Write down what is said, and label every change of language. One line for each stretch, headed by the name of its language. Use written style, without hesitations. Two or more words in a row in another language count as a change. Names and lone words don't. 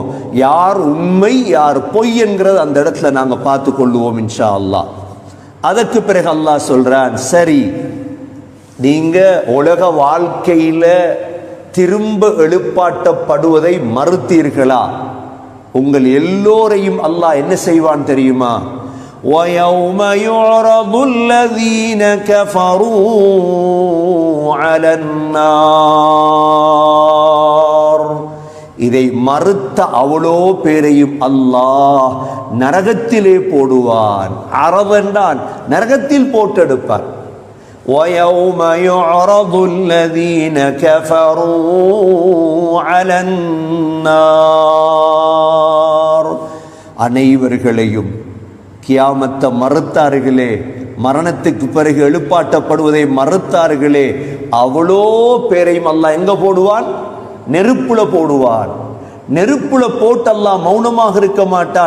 Tamil: யார் உண்மை யார் பொய் என்கிறது அந்த இடத்துல நாங்க பார்த்து கொள்ளுவோம்
Arabic: إن شاء الله.
Tamil: அதற்கு பிறகு அல்லாஹ் சொல்றான், சரி நீங்க உலக வாழ்க்கையில திரும்ப எழுப்பாட்டப்படுவதை மறுத்தீர்களா? உங்கள் எல்லோரையும் அல்லாஹ் என்ன செய்வான் தெரியுமா?
Arabic: وَيَوْمَ يُعْرَضُ الَّذِينَ كَفَرُوا عَلَى النَّارِ.
Tamil: இதை மறுத்த அவ்வளோ பேரையும் அல்லாஹ் நரகத்திலே போடுவான். அரவன்தான் நரகத்தில் போட்டெடுப்பான்.
Arabic: وَيَوْمَ يُعْرَضُ الَّذِينَ كَفَرُوا عَلَى النَّارِ.
Tamil: அனைவர்களையும் கியாமத்தை மறுத்தார்களே, மரணத்துக்கு பிறகு எழுப்பாட்டப்படுவதை மறுத்தார்களே, அவ்வளோ பேரையும் அல்லாஹ் எங்க போடுவான்? நெருப்புல போடுவான். நெருப்புல போட்டு அல்லாஹ் மௌனமாக இருக்க மாட்டான்.